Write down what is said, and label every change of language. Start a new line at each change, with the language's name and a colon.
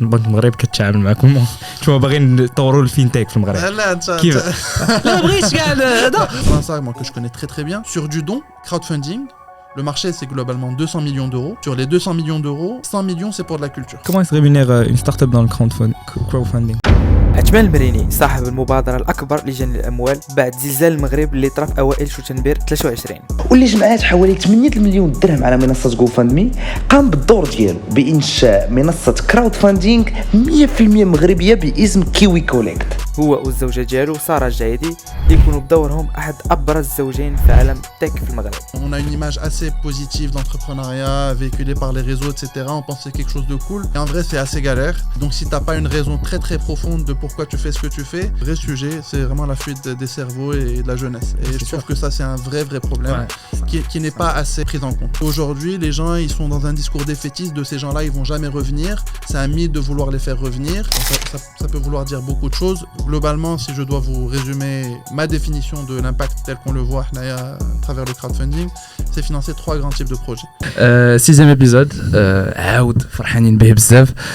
Arabic: البنك المغرب كتعامل معكم نتوما باغيين نطوروا الفينتيك في المغرب لا انت لا بغيتش كاع هذا
French: ça moi que je connais très bien sur du don crowdfunding. Le marché, c'est globalement 200 millions d'euros. Sur les 200 millions d'euros, 100 millions, c'est pour de la culture. Comment se rémunère une start-up dans le crowdfunding?
Arabic: عثمان المريني صاحب المبادرة الأكبر لجني الأموال بعد زلزال المغرب اللي طرا في أوائل شتنبر 23 واللي جمعات حوالي 8 مليون درهم على منصة GoFundMe. قام بالدور ديالو بإنشاء منصة كراود فاندينغ 100% مغربية باسم كيوي كوليكت. هو والزوجة ديالو سارة الجايدي يكونوا بدورهم أحد أبرز الزوجين في عالم التك في المغرب.
French: On a une image assez positive d'entrepreneuriat véhiculée par les réseaux, etc. On pense que c'est quelque chose de cool. Et en vrai, c'est assez galère. Donc si t'as pas une raison très très profonde de pourquoi tu fais ce que tu fais, le vrai sujet, c'est vraiment la fuite des cerveaux et de la jeunesse. Et je trouve que ça, c'est un vrai problème qui n'est pas assez pris en compte. Aujourd'hui, les gens, ils sont dans un discours défaitiste de ces gens-là, ils vont jamais revenir. C'est un mythe de vouloir les faire revenir. Ça peut vouloir dire beaucoup de choses. Globalement, si je dois vous résumer ma définition de l'impact tel qu'on le voit à travers le crowdfunding, c'est financer 3 grands types de projets. 6e épisode,
Arabic: عاود فرحانين به بزاف.